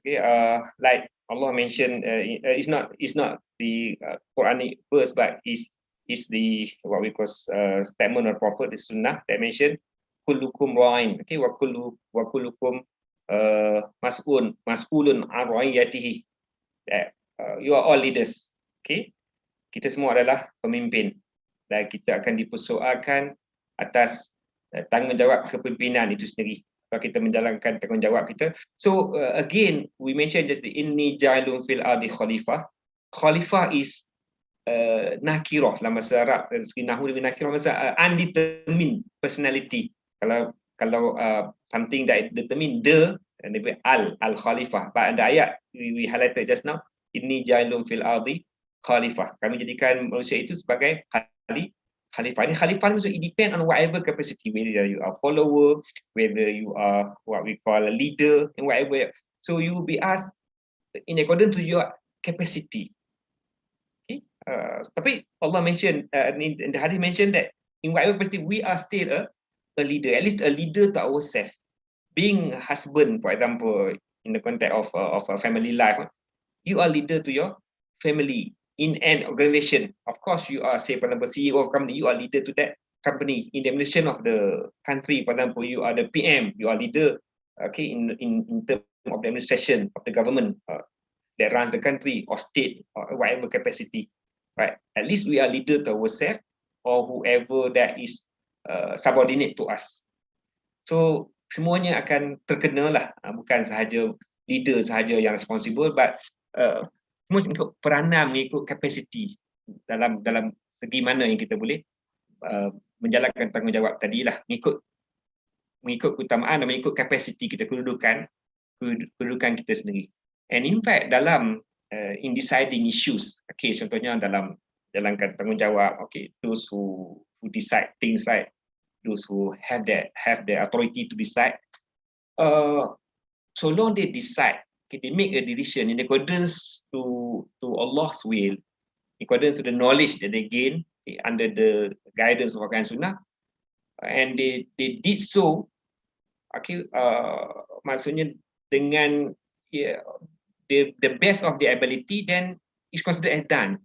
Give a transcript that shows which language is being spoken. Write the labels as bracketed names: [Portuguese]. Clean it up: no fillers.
[English] Okay, like Allah mentioned, it's not the Quranic verse, but is the what we call statement of Prophet, the Sunnah that mentioned [Arabic] kullukum ra'in. [English] Okay, [Arabic] wa kullukum mas'ulun an ra'iyatihi, [English] that you are all leaders. [Malay] Okay, kita semua adalah pemimpin dan kita akan dipersoalkan atas tanggungjawab kepimpinan itu sendiri kalau kita menjalankan tanggungjawab kita. [English] So again we mentioned just the [Arabic] inni ja'ilun fil ardi khalifah. [Malay] Khalifah is nakirah dalam bahasa Arab, dari segi nahwu dengan nakirah bahasa [English] undetermined personality. [Malay] Kalau [English] something that determined and al khalifah. [Malay] Pada ayat [English] we highlighted just now, [Arabic] inni ja'ilun fil ardi khalifah. [Malay] Kami jadikan manusia itu sebagai khalifah. Ini khalifah ni [English] it depend on whatever capacity, whether you are follower, whether you are what we call a leader and whatever. So you will be asked in accordance to your capacity. Okay. [Malay] Tapi [English] Allah mention in the hadith mentioned that in whatever capacity we are still a leader, at least a leader to ourselves. Being husband, for example, in the context of a family life, you are leader to your family. In an organization, of course, you are, say, for example, CEO of company, you are leader to that company. In the administration of the country, for example, you are the PM, you are leader, okay, in terms of the administration of the government that runs the country or state or whatever capacity, right? At least we are leader to ourselves or whoever that is subordinate to us. [Malay] So semuanya akan terkena lah, bukan sahaja [English] leader sahaja yang responsible, [Malay] but semua mengikut peranan, mengikut capacity dalam segi mana yang kita boleh menjalankan tanggungjawab tadi lah, mengikut keutamaan dan mengikut capacity kita, kedudukan kita sendiri. [English] And in fact [Malay] dalam [English] in deciding issues, okay, [Malay] contohnya dalam jalankan tanggungjawab, [English] okay, those who decide things, right, those who have the authority to decide, so long they decide, okay, they make a decision in accordance to Allah's will, in accordance to the knowledge that they gain, okay, under the guidance of Al-Quran Sunnah, and they did so, okay, [Malay] maksudnya dengan [English] the best of their ability, then it's considered as done.